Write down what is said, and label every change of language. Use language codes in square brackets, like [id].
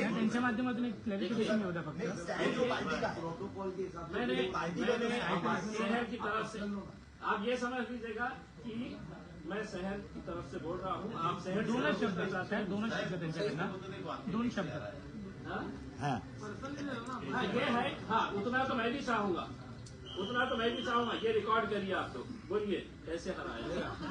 [mr] त्यांच्या माध्यमातून एक क्लॅरिफिकेशन येऊ द्या फक्त. [hi] स्टँड जो पार्टी का है, मैंने शहर की तरफ से आप ये समझ लीजिएगा कि मैं शहर की तरफ से बोल रहा हूँ. आप शहर [mr] दोनच शब्द साहेब, दोनच शब्द त्यांच्याकडनं, 2 शब्द. [hi] हाँ ये है. हाँ उतना तो मैं भी चाहूंगा, उतना तो मैं भी चाहूंगा. ये रिकॉर्ड करिए आप लोग, बोलिए कैसे हराया.